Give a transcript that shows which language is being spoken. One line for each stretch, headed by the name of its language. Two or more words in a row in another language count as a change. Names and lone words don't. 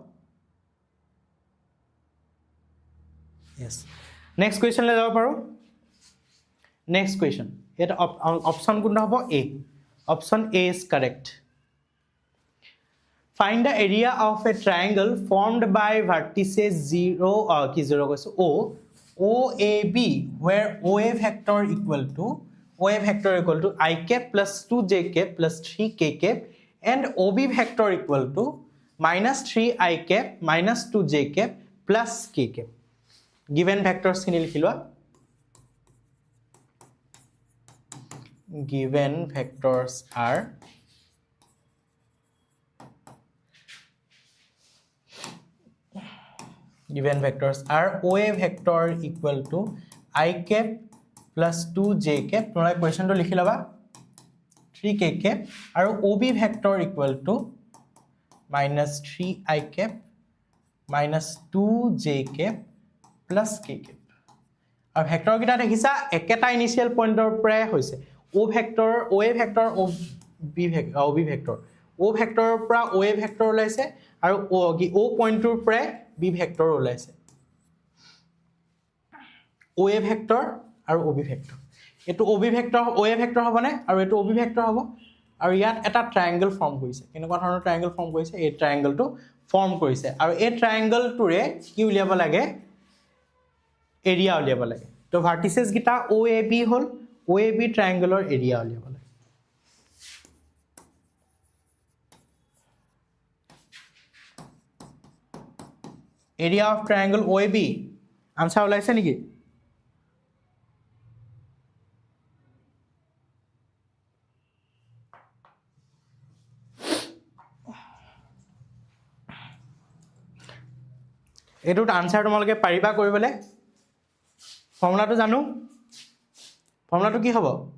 English: yes next question
Assamese: লৈ যাব পাৰো
English: next question
Assamese: এটা অপচন কোনটা হ'ব
English: a option a is correct find the area of a triangle formed by vertices 0 কৈছো OAB where OA vector equal to I cap plus 2j cap plus 3k cap and OB vector equal to -3i cap -2j cap plus k cap given vectors
Assamese: খিনি লিখি লোৱা
English: given vectors are OA vector equal to I cap plus 2j cap
Assamese: তোমালোকে কোৱেশ্যনটো লিখি লবা
English: 3k cap আৰু OB vector equal to minus 3i cap minus 2j cap plus k cap
Assamese: আৰু ভেক্টৰ কিটা দেখিছা একেটা ইনিশিয়াল পইণ্টৰ পৰাই হৈছে
English: OA vector OB
Assamese: vector O ভেক্টৰৰ পৰা OA ভেক্টৰ ওলাইছে আৰু O পইণ্টৰ পৰা B ভেক্টৰ ওলাইছে OA ভেক্টৰ আৰু OB ভেক্টৰ এটো OB ভেক্টৰ OA ভেক্টৰ হবনে আৰু এটো OB ভেক্টৰ হ'ব আৰু ইয়াত এটা
English: triangle form
Assamese: কৰিছে কেনেকুৱা ধৰণৰ
English: triangle form
Assamese: কৰিছে এই ট্ৰায়াঙ্গলটো ফৰ্ম কৰিছে আৰু এই ট্ৰায়াঙ্গলটোৰে কি উলিয়াব লাগে এৰিয়া উলিয়াব লাগে তো ভাৰ্টিসেস গিটা OAB হল OAB ট্ৰায়াঙ্গলৰ এৰিয়া উলিয়াব লাগে
English: area of triangle OAB
Assamese: आंसर ওলাইছে নেকি এটোত আনসাৰ তোমালকে পাৰিবা কৰিবলে ফৰ্মুলাটো জানো ফৰ্মুলাটো কি হ'ব